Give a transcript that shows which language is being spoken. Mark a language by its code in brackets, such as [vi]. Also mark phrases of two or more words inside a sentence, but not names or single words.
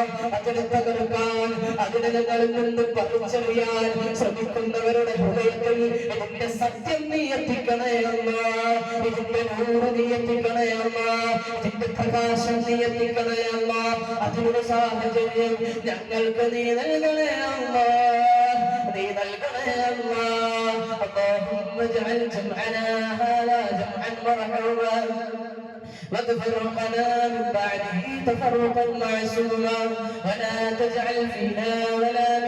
[ml] അതിനെ തകർക്കാൻ, അതിനെ ഞങ്ങളിൽ നിന്ന് പറിച്ചെറിയാൻ ശ്രമിക്കുന്നവരുടെ ഹൃദയത്തിൽ ഇതിന്റെ സത്യം നീ എത്തിക്കണേ അല്ലാഹ്. ഇതിന്റെ നൂറ് നീ എത്തിക്കണേ അല്ലാഹ്. ഇതിന്റെ പ്രകാശം നീ എത്തിക്കണേ അല്ലാഹ്. അതിനുള്ള സാഹചര്യം ഞങ്ങൾക്ക് നീ നൽകണേ അല്ലാഹ്, നീ നൽകണേ അല്ലാഹ്. [ar] اللهم اجعل جمعنا هذا جمعا مرحوما وتفرقنا من بعده تفرقا معصوما ولا تجعل فينا ولا